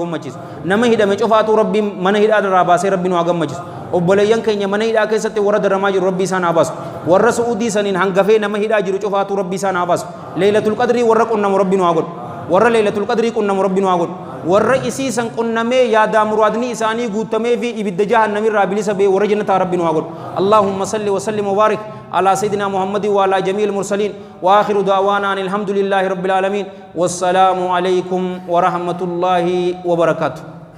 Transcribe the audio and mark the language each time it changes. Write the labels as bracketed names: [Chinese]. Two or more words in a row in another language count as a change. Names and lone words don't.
[Oromo] gammachiisu nama hidhame cufaatu rabbi mana hidhaa irraa baasee rabbi nu haa gammachiisu obboleeyyan keenya mana hidhaa keessatti warra daramaa jiru rabbi isaan haa baasu warra su'uudii saniin hangafee nama hidhaa jiru cufaatu rabbi isaan haa baasu [Arabic] ليلة القدر [Oromo] warra qunnamu rabbi nu haa godhu warra [Arabic] ليلة القدر [Oromo] qunnamu rabbi nu haa godhu warra isiisan qunnamee yaadaa muraadni isaanii guutamee fi ibidda jahannamirraa bilisa bee warra jannataa rabbi nu haa godhu [Arabic] اللهم صل وسلم وبارك على سيدنا محمد وعلى جميع المرسلين وآخر دعوانا أن الحمد لله رب العالمين والسلام عليكم ورحمة الله وبركاته